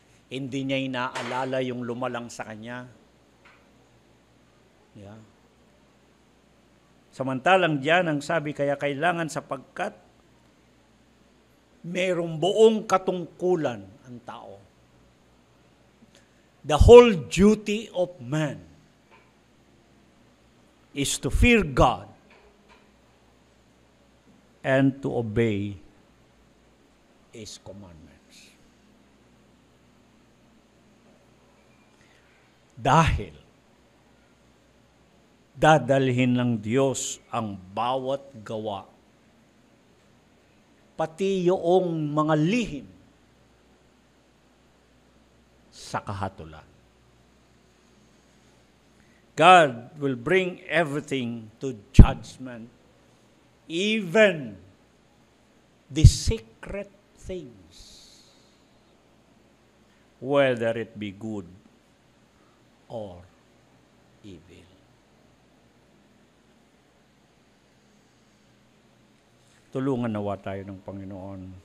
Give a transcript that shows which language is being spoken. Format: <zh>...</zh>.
<tl>Hindi niya inaalala yung lumalang sa kanya. Yeah. Samantalang diyan ang sabi, kaya kailangan sapagkat merong buong katungkulan ang tao.</tl> <en>The whole duty of man is to fear God and to obey His commandments.</en> <tl>Dahil dadalhin ng Diyos ang bawat gawa, pati yung mga lihim sa kahatulan.</tl> <en>God will bring everything to judgment, even the secret things, whether it be good or evil.</en> <tl>Tulungan nawa tayo ng Panginoon.</tl>